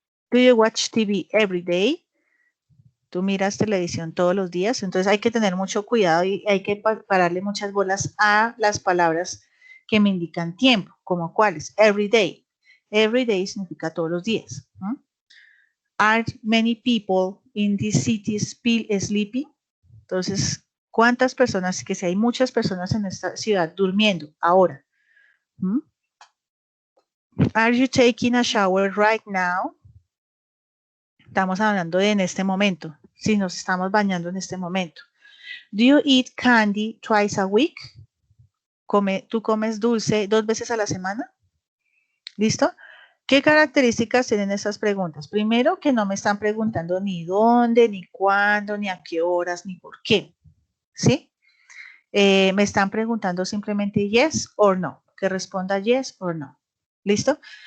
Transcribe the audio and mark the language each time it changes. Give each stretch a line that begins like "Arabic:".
English: Do you watch TV every day?
Spanish: Tú miras televisión todos los días. Entonces hay que tener mucho cuidado y hay que pararle muchas bolas a las palabras que me indican tiempo, como cuáles,
English: every day. Every day
Spanish: significa todos los días.
English: Are many people in this city sleeping?
Spanish: Entonces, ¿cuántas personas? Que si hay muchas personas en esta ciudad durmiendo ahora.
English: Are you taking a shower right now?
Spanish: Estamos hablando de en este momento. Si nos estamos bañando en este momento.
English: Do you eat candy twice a week?
Spanish: ¿Tú comes dulce 2 veces a la semana? ¿Listo? ¿Qué características tienen esas preguntas? Primero, que no me están preguntando ni dónde, ni cuándo, ni a qué horas, ni por qué. ¿Sí? Me están preguntando simplemente
English: yes or no.
Spanish: Que responda yes or no. ¿Listo?